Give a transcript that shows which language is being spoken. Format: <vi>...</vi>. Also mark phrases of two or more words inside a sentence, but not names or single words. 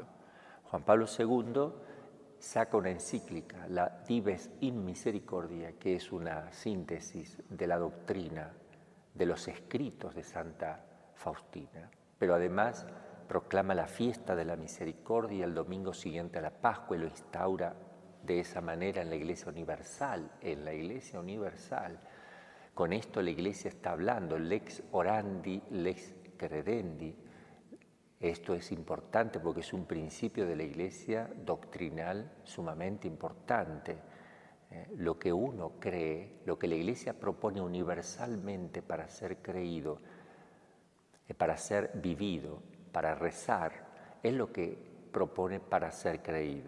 <es>Juan Pablo II saca una encíclica, la Dives in Misericordia, que es una síntesis de la doctrina, de los escritos de Santa Faustina, pero además proclama la fiesta de la misericordia el domingo siguiente a la Pascua y lo instaura de esa manera en la Iglesia Universal, Con esto la Iglesia está hablando,</es> <la>lex orandi, lex credendi.</la> <es>Esto es importante porque es un principio de la Iglesia doctrinal sumamente importante. Lo que uno cree, lo que la Iglesia propone universalmente para ser creído, para ser vivido, para rezar, es lo que propone para ser creído.</es>